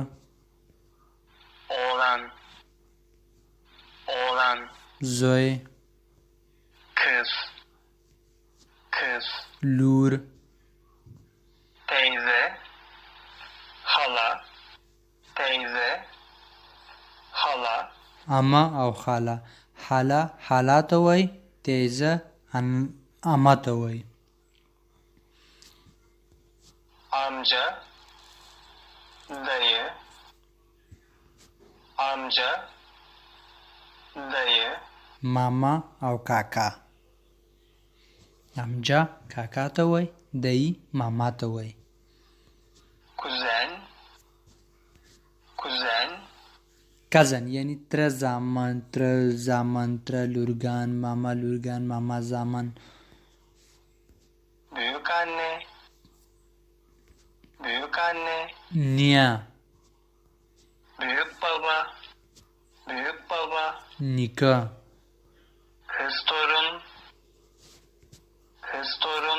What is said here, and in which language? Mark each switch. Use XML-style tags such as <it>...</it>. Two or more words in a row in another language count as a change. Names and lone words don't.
<tr>oğlan, oğlan,</tr> <ps>زوی</ps> <tr>kız, kız,</tr> <ps>لور</ps> <tr>teyze, hala, teyze, hala,</tr> <ps>اما او خاله حاله حالا ته وای تیزه اما ته وای</ps> <tr>amca, dayı, amca, dayı,</tr> <ps>ماما او کاکا امجا کاکا ته وای دای ماما ته وای</ps> <tr>kuzen, kuzen,</tr> <ps>کزن یعنی تره زامن تره لورگان ماما زامن</ps> <tr>büyük anne, büyük anne,</tr> <ps>نیا</ps> <tr>büyük baba, büyük baba,</tr> <ps>نیکه</ps> <tr>kız torun, kız torun,</tr>